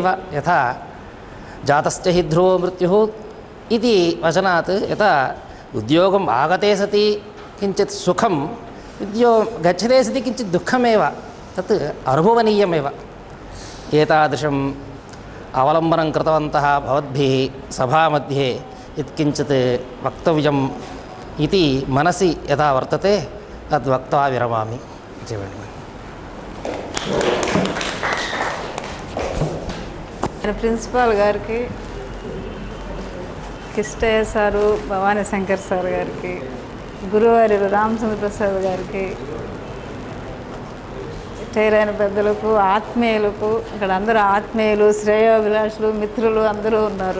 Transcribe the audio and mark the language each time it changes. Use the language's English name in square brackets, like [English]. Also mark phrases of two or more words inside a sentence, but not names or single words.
[Sanskrit] यथा जातस्य हि ध्रुवो मृत्युः इति वचनात् यथा उद्योगम् आगते सति किञ्चित् सुखं गच्छते सति किञ्चित् दुःखमेव तत् अनुभवनीयमेव. एतादृशम् अवलम्बनं कृतवन्तः भवद्भिः सभामध्ये यत्किञ्चित् वक्तव्यम् इति मनसि यथा वर्तते तद्वक्त्वा विरमामि. [Telugu] ప్రిన్సిపాల్ గారికి కిష్టయ్య సారు, భవానీ శంకర్ సార్ గారికి, గురువారి రామచంద్ర ప్రసాద్ గారికి, చేరైన పెద్దలకు, ఆత్మీయులకు, ఇక్కడ అందరూ ఆత్మీయులు, శ్రేయోభిలాషులు, మిత్రులు అందరూ ఉన్నారు.